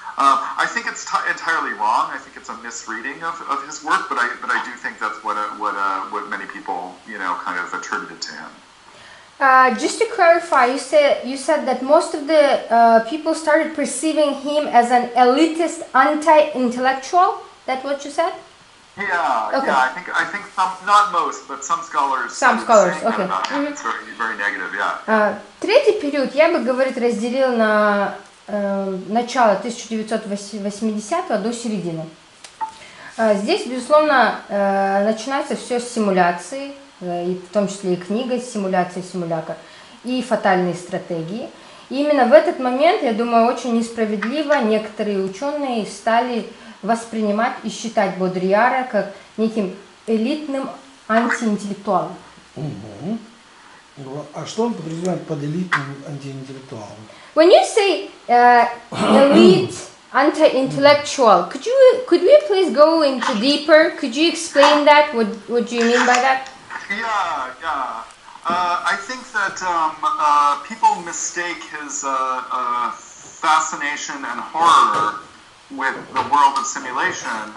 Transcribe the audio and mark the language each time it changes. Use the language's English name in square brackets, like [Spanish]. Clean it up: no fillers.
[English] I think it's entirely wrong. I think it's a misreading of his work, but I do think that's what many people kind of attributed to him. Just to clarify, you said that most of the people started perceiving him as an elitist, anti-intellectual. That's what you said? Yeah, okay. Yeah. I think some, not most, but some scholars. Okay. It's very negative, yeah. [Russian] Третий период я бы, разделил на начало 1980 до середины. Здесь, безусловно, начинается все с симуляции, и в том числе и книга «Симуляция симулятор», и «Фатальные стратегии». И именно в этот момент, я думаю, очень несправедливо некоторые ученые стали воспринимать и считать Бодрийяра как неким элитным антиинтеллектуалом. Угу. А что он подразумевает под элитным антиинтеллектуалом? [English] When you say elite anti-intellectual, could we please go into deeper? Could you explain that? What do you mean by that? Yeah. I think that people mistake his fascination and horror with the world of simulation.